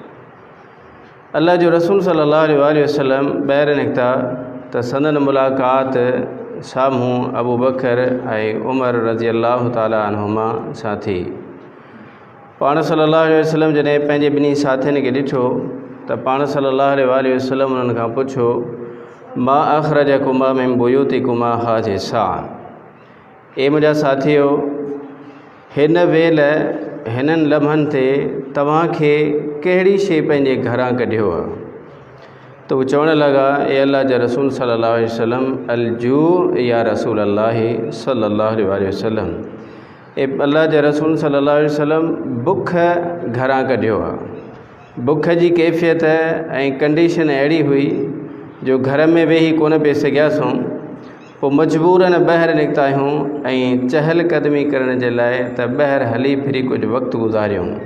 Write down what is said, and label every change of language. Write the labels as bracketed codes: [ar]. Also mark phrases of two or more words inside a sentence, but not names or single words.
[sd] अल्लाह जो रसूल सल्लल्लाहु अलैहि वसल्लम ॿाहिरि निकिता त संदन मुलाक़ात साम्हूं अबू बकर ऐं उमर रज़ियल्लाहु ताला अन्हुमा सां थी। पाण सल्लल्लाहु अलैहि वसल्लम जॾहिं पंहिंजे ॿिन्ही साथियुनि खे ॾिठो त पाण सल्लल्लाहु अलैहि वसल्लम उन्हनि खां पुछो [ar] ما أخرجكما من بيوتكما هذه الساعة, [sd] ए मुंहिंजा साथियो हिन वेल हिननि लम्हनि ते तव्हांखे कहिड़ी शइ पंहिंजे घरां कढियो आहे? त उहे चवण लॻा ए अल्लाह जा रसूल सल्लल्लाहु अलैहि वसल्लम [ar] الجوع يا رسول الله [sd] सल्लल्लाहु अलैहि वसल्लम, ए अल्लाह जा रसूल सल्लल्लाहु अलैहि वसल्लम बुख घरां कढियो आहे। बुख जी कैफ़ियत ऐं कंडीशन अहिड़ी हुई जो घर में वेही कोन पिए सघियासीं, पोइ मजबूरन ॿाहिरि निकिता आहियूं ऐं चहलकदमी करण जे लाइ त ॿाहिरि हली फिरी कुझु वक़्तु गुज़ारियूं।